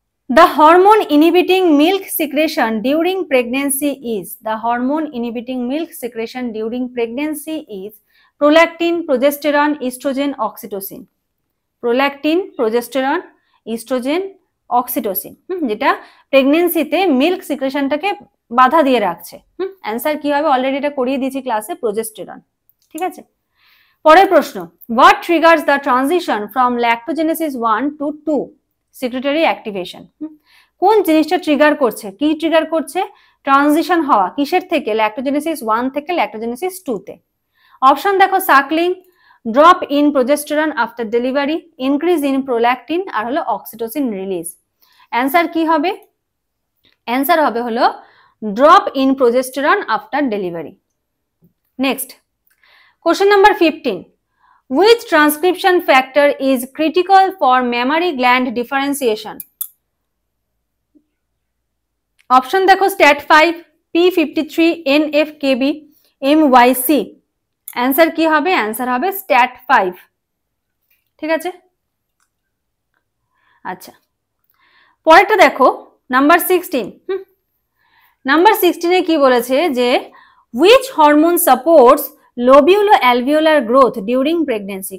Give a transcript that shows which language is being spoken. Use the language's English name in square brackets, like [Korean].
[English] The hormone inhibiting milk secretion during pregnancy is. The hormone inhibiting milk secretion during pregnancy is prolactin, progesterone, estrogen, oxytocin. Prolactin, progesterone, estrogen, oxytocin, [Bangla] যেটা প্রেগনেন্সিতে milk সিক্রেশনটাকে বাধা দিয়ে রাখছে। Answer কি হবে? Already এটা করিয়ে দিয়েছি ক্লাসে, প্রোজেস্টেরন, ঠিক আছে। পরের প্রশ্ন, [English] What triggers the transition from lactogenesis 1 to 2 secretory activation? [Bangla] কোন জিনিসটা ট্রিগার করছে? কি ট্রিগার করছে? ট্রানজিশন হওয়া কিসের থেকে? ল্যাক্টোজেনেসিস 1 থেকে ল্যাক্টোজেনেসিস 2 তে। [English] Option দেখো, suckling, drop in progesterone after delivery, increase in prolactin, আর হলো oxytocin release. Answer [Bangla] কি হবে? [English] answer [Bangla] হবে হলো [English] Drop in progesterone after delivery. Next, question number 15। Which transcription factor is critical for mammary gland differentiation? অপশন [Bangla] দেখো, [English] STAT5, P53, NF-kB, MYC। [Bangla] Answer কি হবে? Answer হবে STAT5, ঠিক আছে। আচ্ছা, পরেরটা দেখো, নাম্বার 16। নাম্বার 16 কি বলেছে যে [English] which hormone supports lobulo alveolar growth during pregnancy.